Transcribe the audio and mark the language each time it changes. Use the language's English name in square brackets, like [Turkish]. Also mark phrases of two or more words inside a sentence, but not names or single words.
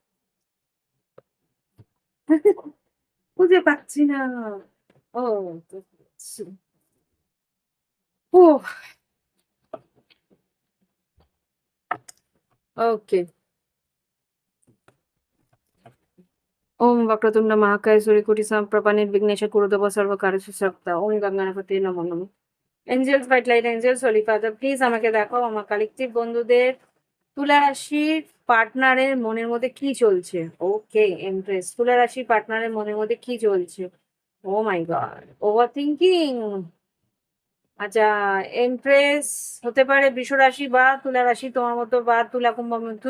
[Bangla] খুঁজে পাচ্ছি না। ও, ও, ওকে। [Sanskrit] ओम वक्रतुंड महाकाय सूर्यकोटि समप्रभ निर्विघ्नेश कुरुदेव सर्वकार्येषु सर्वदा ओम गंगानापति नमो नमः। [English] Angels white light angels holy father please [Bangla] আমাকে দেখাও আমার কালেকটিভ বন্ধুদের তুলা রাশির পার্টনারের মনের মধ্যে কি চলছে। ওকে, এমপ্রেস তুলা রাশির পার্টনারের মনের মধ্যে কি চলছে। [English] Oh my god, overthinking. [Bangla] আচ্ছা, এমপ্রেস হতে পারে বৃষ রাশি বা তুলা রাশি তোমার মতো, বা তুলা কুম্ভ মিথুন।